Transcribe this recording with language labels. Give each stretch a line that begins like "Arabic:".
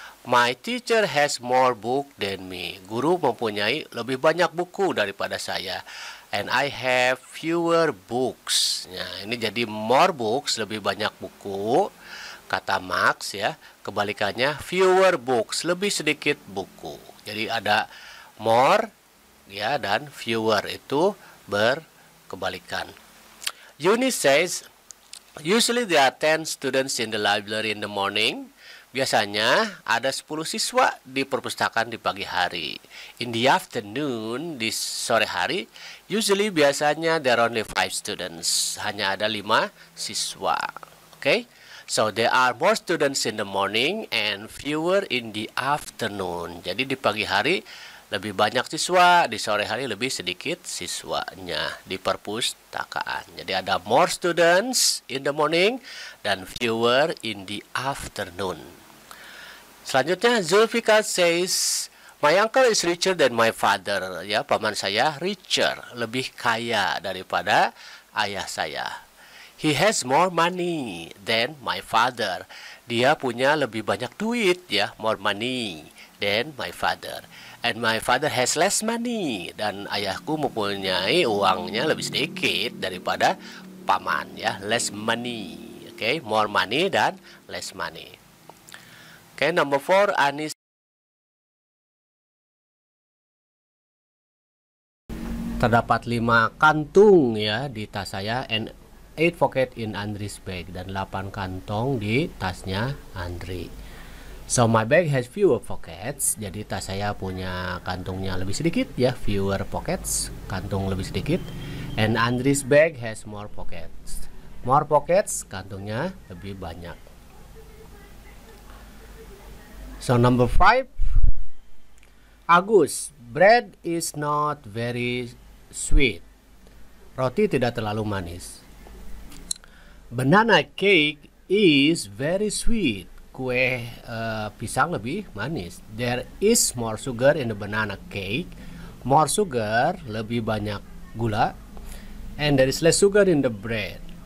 English: My teacher has more book than me.
Indonesian: Guru mempunyai lebih banyak buku daripada saya.
English: And I have fewer books.
Indonesian: Nah, ini jadi more books, lebih banyak buku. Kata Max ya. Kebalikannya fewer books, lebih sedikit buku. Jadi ada more ya dan fewer, itu berkebalikan.
English: Eunice says, usually there are 10 students in the library in the morning.
Indonesian: Biasanya ada 10 siswa di perpustakaan di pagi hari.
English: In the afternoon,
Indonesian: di sore hari,
English: usually
Indonesian: biasanya
English: there are only 5 students.
Indonesian: Hanya ada 5 siswa.
English: Okay? So there are more students in the morning and fewer in the afternoon.
Indonesian: Jadi di pagi hari lebih banyak siswa, di sore hari lebih sedikit siswanya di perpustakaan. Jadi ada
English: more students in the morning dan fewer in the afternoon.
Indonesian: Selanjutnya
English: Zulfikar says, my uncle is richer than my father.
Indonesian: Ya, paman saya richer, lebih kaya daripada ayah saya.
English: He has more money than my father.
Indonesian: Dia punya lebih banyak duit ya,
English: more money than my father. And my father has less money.
Indonesian: Dan ayahku mempunyai uangnya lebih sedikit daripada paman ya, less money.
English: Okay, more money dan less money. Okay, number 4, Anis.
Indonesian: Terdapat 5 kantung ya di tas saya
English: and 8 pocket in Andri's bag,
Indonesian: dan 8 kantong di tasnya Andri.
English: So my bag has fewer pockets.
Indonesian: Jadi tas saya punya kantungnya lebih sedikit ya, fewer pockets, kantung lebih sedikit.
English: And Andri's bag has more pockets. More pockets,
Indonesian: kantungnya lebih banyak.
English: So number 5, Agus, bread is not very sweet.
Indonesian: Roti tidak terlalu manis.
English: Banana cake is very sweet.
Indonesian: Kue pisang lebih manis.
English: There is more sugar in the banana cake. More sugar,
Indonesian: lebih banyak gula.
English: And there is less sugar in the bread.